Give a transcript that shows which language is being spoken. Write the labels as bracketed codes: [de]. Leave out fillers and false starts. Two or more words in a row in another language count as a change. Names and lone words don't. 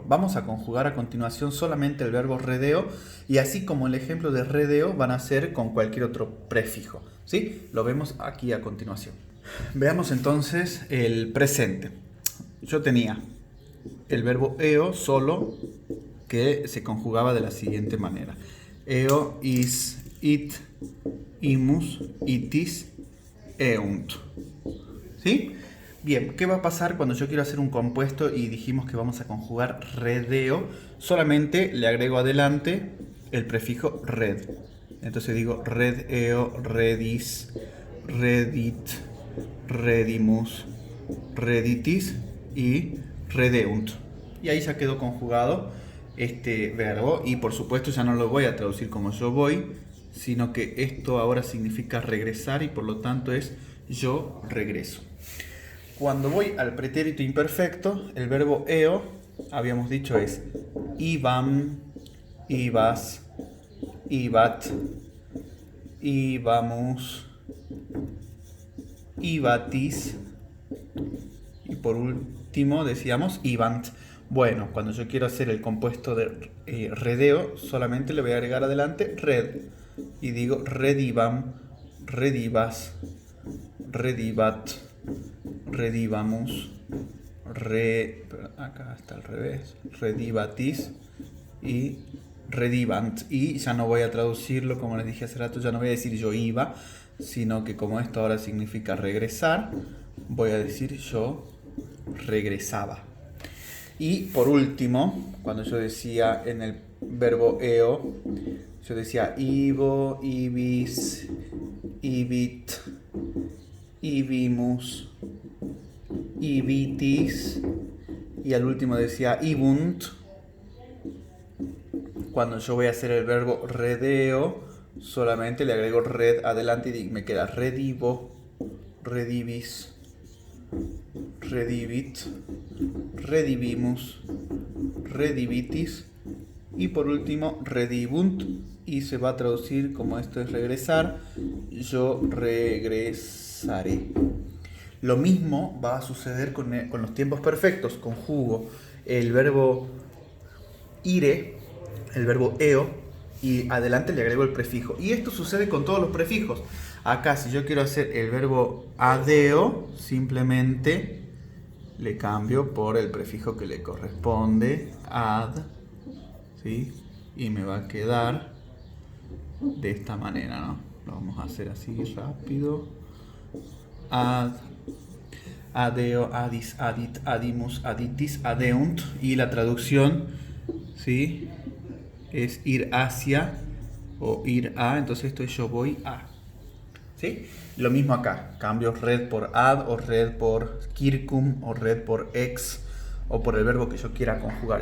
[es] Vamos a conjugar a continuación solamente el verbo redeo, y así como el ejemplo de redeo van a ser con cualquier otro prefijo, ¿sí? Lo vemos aquí a continuación. Veamos entonces el presente. Yo tenía el verbo eo solo, que se conjugaba de la siguiente manera: [la] eo, is, it, imus, itis, eunt. [es] ¿Sí? Bien, ¿qué va a pasar cuando yo quiero hacer un compuesto y dijimos que vamos a conjugar redeo? Solamente le agrego adelante el prefijo red. Entonces digo [la] redeo, redis, redit, redimus, reditis y redeunt. [es] Y ahí ya quedó conjugado este verbo, y por supuesto ya no lo voy a traducir como yo voy, sino que esto ahora significa regresar y por lo tanto es yo regreso. Cuando voy al pretérito imperfecto, el verbo eo, habíamos dicho, es [la] ibam, ibas, ibat, ibamus, ibatis [es] y por último decíamos ibant. Bueno, cuando yo quiero hacer el compuesto de redeo, solamente le voy a agregar adelante red y digo [la] redibam, redibas, redibat, redibamus, [es] acá está al revés, redibatis y redibant. Y ya no voy a traducirlo como les dije hace rato, ya no voy a decir yo iba, sino que como esto ahora significa regresar, voy a decir yo regresaba. Y por último, cuando yo decía en el verbo eo, yo decía [la] ibo, ibis, ibit, ibimus, ibitis, [es] y al último decía ibunt. Cuando yo voy a hacer el verbo redeo, solamente le agrego red adelante y me queda [la] redibo, redibis, redibit, redibimus, redibitis [es] y por último redibunt, y se va a traducir como esto es regresar, yo regresaré. Lo mismo va a suceder con los tiempos perfectos. Conjugo el verbo ire, el verbo eo, y adelante le agrego el prefijo. Y esto sucede con todos los prefijos. Acá, si yo quiero hacer el verbo adeo, simplemente le cambio por el prefijo que le corresponde, ad, ¿sí? Y me va a quedar de esta manera, ¿no? Lo vamos a hacer así rápido. [la] Ad, adeo, adis, adit, adimus, aditis, adeunt. [es] Y la traducción, ¿sí?, es ir hacia o ir a. Entonces esto es yo voy a. ¿Sí? Lo mismo acá. Cambio red por ad, o red por circum, o red por ex, o por el verbo que yo quiera conjugar.